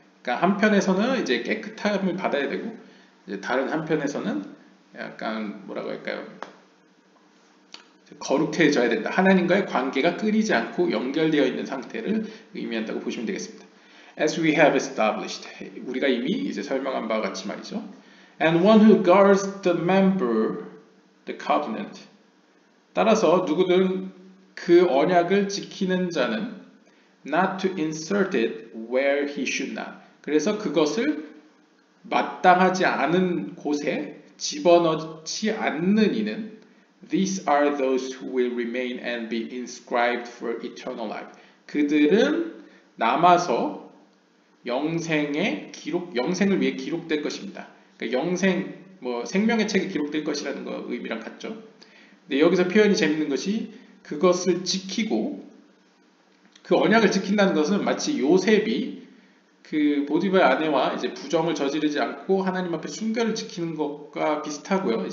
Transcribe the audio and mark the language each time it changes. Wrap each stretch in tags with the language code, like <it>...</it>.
<ko>그러니까 한편에서는 이제 깨끗함을 받아야 되고 이제 다른 한편에서는 약간 뭐라고 할까요? 거룩해져야 된다. 하나님과의 관계가 끊이지 않고 연결되어 있는 상태를 의미한다고 보시면 되겠습니다.</ko> <en>As we have established,</en> <ko>우리가 이미 이제 설명한 바와 같이 말이죠.</ko> <en>And one who guards the member, the covenant.</en> <ko>따라서 누구든 그 언약을 지키는 자는</ko> <en>not to insert it where he should not.</en> <ko>그래서 그것을 마땅하지 않은 곳에 집어넣지 않는 이는</ko> <en>These are those who will remain and be inscribed for eternal life.</en> <ko>그들은 남아서 영생을 위해 기록될 것입니다. 그러니까 영생, 뭐 생명의 책에 기록될 것이라는 거 의미랑 같죠. 근데 여기서 표현이 재밌는 것이 그것을 지키고 그 언약을 지킨다는 것은 마치 요셉이 그 보디발 아내와 이제 부정을 저지르지 않고 하나님 앞에 순결을 지키는 것과 비슷하고요.</ko>